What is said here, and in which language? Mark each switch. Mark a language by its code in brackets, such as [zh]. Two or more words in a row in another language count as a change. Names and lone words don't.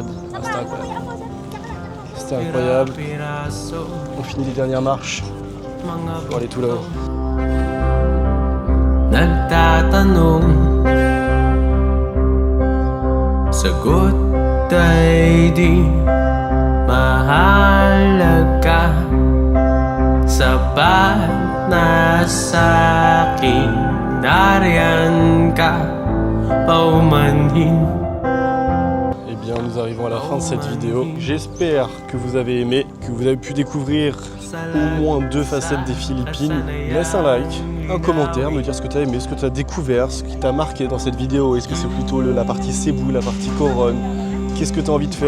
[fr] Ah, c'était incroyable. C'était incroyable. On finit les dernières marches pour aller tout là-haut. [tl] Nagtatanong sagot ay di mahalaga sapat na sa'kin nariyan ka paumanhin. [fr] Eh bien, nous arrivons à la fin de cette vidéo. J'espère que vous avez aimé, que vous avez pu découvrir au moins 2 facettes des Philippines. Laisse un like, un commentaire, me dire ce que tu as aimé, ce que tu as découvert, ce qui t'a marqué dans cette vidéo. Est-ce que c'est plutôt la partie Cebu, la partie Coronne? Qu'est-ce que tu as envie de faire?